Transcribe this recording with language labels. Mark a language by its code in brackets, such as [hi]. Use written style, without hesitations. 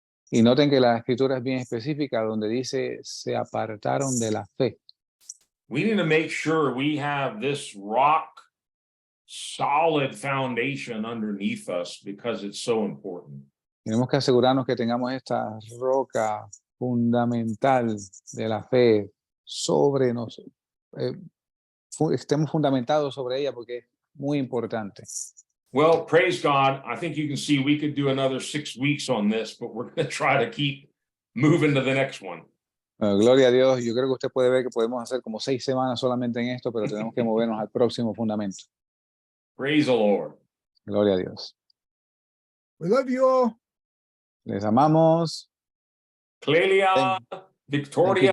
[es] Y noten que la escritura es bien específica, donde dice, se apartaron de la fe. [en] We need to make sure we have this rock solid foundation underneath us because it's so important. [es] Tenemos que asegurarnos que tengamos esta roca fundamental de la fe sobre nosotros. Estemos fundamentados sobre ella porque es muy importante. [en] Well, praise God. I think you can see we could do another 6 weeks on this, but we're going to try to keep moving to the next one. [es] Bueno, gloria a Dios. Yo creo que usted puede ver que podemos hacer como 6 semanas solamente en esto, pero tenemos que movernos al próximo fundamento. [en] Praise the Lord. [es] Gloria a Dios. [en] We love you all. [es] Les amamos. Clelia, Victoria,